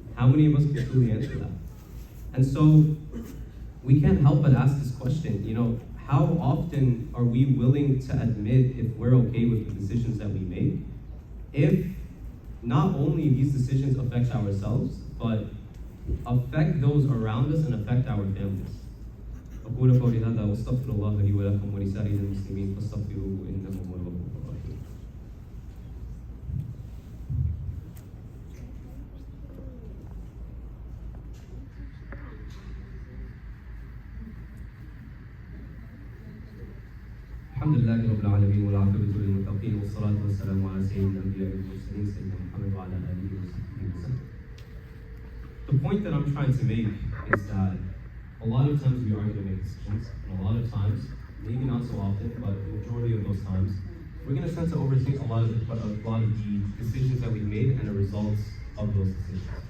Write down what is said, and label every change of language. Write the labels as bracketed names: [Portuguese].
[English] How many of us can truly answer that? And so we can't help but ask this question, how often are we willing to admit if we're okay with the decisions that we make? If not only these decisions affect ourselves, but affect those around us and affect our families. [Arabic] أقول قولي هذا وأستغفر الله لي ولكم ولسائر المسلمين فاستغفروه إنه هو الغفور الرحيم. الحمد لله رب العالمين والعاقبة للمتقين والصلاة والسلام على سيد الأنبياء والمرسلين سيدنا محمد وعلى آله وصحبه وسلم. [English] The point that I'm trying to make is that a lot of times we are going to make decisions, and a lot of times, maybe not so often, but the majority of those times, we're going to tend to overthink a lot of the decisions that we made and the results of those decisions.